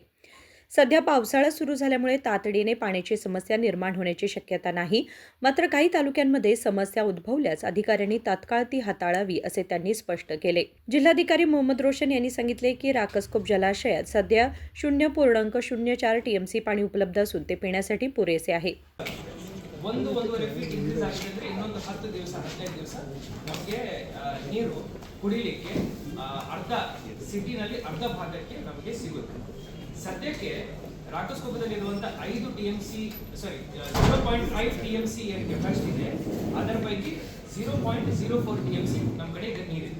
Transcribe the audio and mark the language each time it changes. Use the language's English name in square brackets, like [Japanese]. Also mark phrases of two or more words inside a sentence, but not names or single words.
[Marathi] सध्या पावसाळा सुरू झाल्यामुळे तातडीने पाण्याची समस्या निर्माण होण्याची शक्यता नाही. मात्र काही तालुक्यांमध्ये समस्या उद्भवल्यास अधिकाऱ्यांनी तात्काळ ती हाताळावी असे त्यांनी स्पष्ट केले. जिल्हाधिकारी मोहम्मद रोशन यांनी सांगितले की राकसकोप जलाशयात सध्या 0.04 टीएमसी पाणी उपलब्ध असून ते पिण्यासाठी पुरेसे आहे. [Kannada] ಒಂದೂವರೆ [English] feet increase [Kannada] ಆಗಿದೆ ಅಂದರೆ ಇನ್ನೊಂದು 10 ದಿವಸ 15 ದಿವಸ ನಮಗೆ ನೀರು ಕುಡಿಲಿಕ್ಕೆ ಅರ್ಧ ಸಿಟಿನಲ್ಲಿ ಅರ್ಧ ಭಾಗಕ್ಕೆ ನಮಗೆ ಸಿಗುತ್ತೆ. ಸದ್ಯಕ್ಕೆ ರಾಕಸ್ಕೋಪದಲ್ಲಿರುವಂಥ 5 TMC 0.5 TMC ಏನು ಕೆಪಾಸಿಟಿ ಇದೆ ಅದರ ಪೈಕಿ 0.04 TMC ನಮ್ಮ ಕಡೆ ಈಗ ನೀರಿದೆ.